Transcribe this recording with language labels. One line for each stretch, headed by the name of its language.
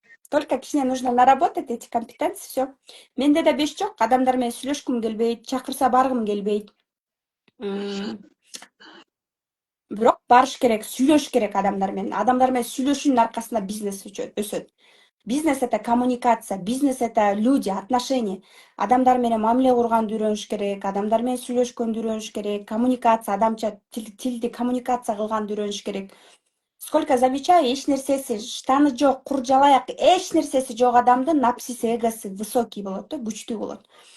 Russian: Только кичине нужно наработать эти компетенции, все.
Kyrgyz: Менде да беш жок, адамдар менен сүйлөшкүм келбейт, чакырса баргым келбейт. Бирок барыш керек, сүйлөш керек адамдар менен. Адамдар менен сүйлөшүүнүн аркасында бизнес өсөт.
Russian: Бизнес это коммуникация, бизнес это люди, отношения.
Kyrgyz: Адамдар менен мамиле курганды үйрөнүш керек, адамдар менен сүйлөшкөндү үйрөнүш керек, коммуникация, адамча тилди коммуникация кылганды үйрөнүш керек.
Russian: Сколько замечаю,
Kyrgyz: эч нерсеси, штаны жок, кур жалаяк, эч нерсеси жок адамдын напсиси, эгосы высокий болот да, күчтүү болот.